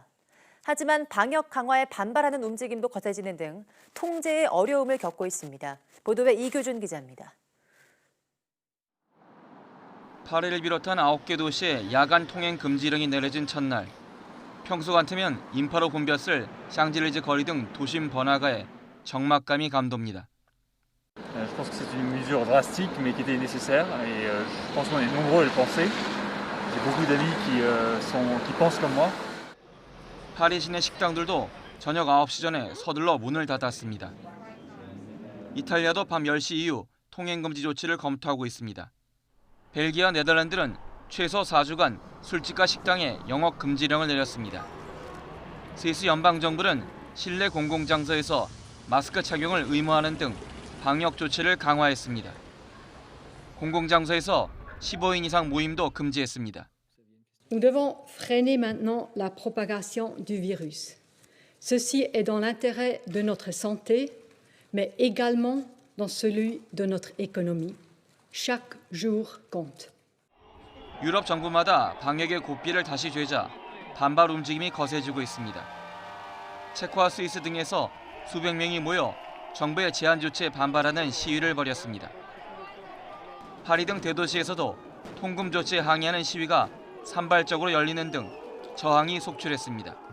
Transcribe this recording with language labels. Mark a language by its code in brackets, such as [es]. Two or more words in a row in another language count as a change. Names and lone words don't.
[ko] 하지만 방역 강화에 반발하는 움직임도 거세지는 등 통제에 어려움을 겪고 있습니다. 보도에 이규준 기자입니다. 파리를 비롯한 9개 도시에 야간 통행 금지령이 내려진 첫날. 평소 같으면 인파로 붐볐을 샹젤리제 거리 등 도심 번화가에 적막감이 감돕니다. [fr] Je pense que c'est une mesure drastique mais qui était nécessaire et je pense qu'on est nombreux à le penser. J'ai beaucoup d'amis qui pensent comme moi. [ko] 파리 시내 식당들도 저녁 9시 전에 서둘러 문을 닫았습니다. 이탈리아도 밤 10시 이후 통행 금지 조치를 검토하고 있습니다. 벨기에와 네덜란드는 최소 4주간 술집과 식당에 영업 금지령을 내렸습니다. 스위스 연방정부는 실내 공공장소에서 마스크 착용을 의무화하는 등 방역 조치를 강화했습니다. 공공장소에서 15인 이상 모임도 금지했습니다. [fr] Nous devons freiner maintenant la propagation du virus. Ceci est dans l'intérêt de notre santé, mais également dans celui de notre économie. Chaque jour compte. [ko] 유럽 정부마다 방역의 고삐를 다시 죄자 반발 움직임이 거세지고 있습니다. 체코와 스위스 등에서 수백 명이 모여 정부의 제한 조치에 반발하는 시위를 벌였습니다. 파리 등 대도시에서도 통금 조치에 항의하는 시위가 산발적으로 열리는 등 저항이 속출했습니다.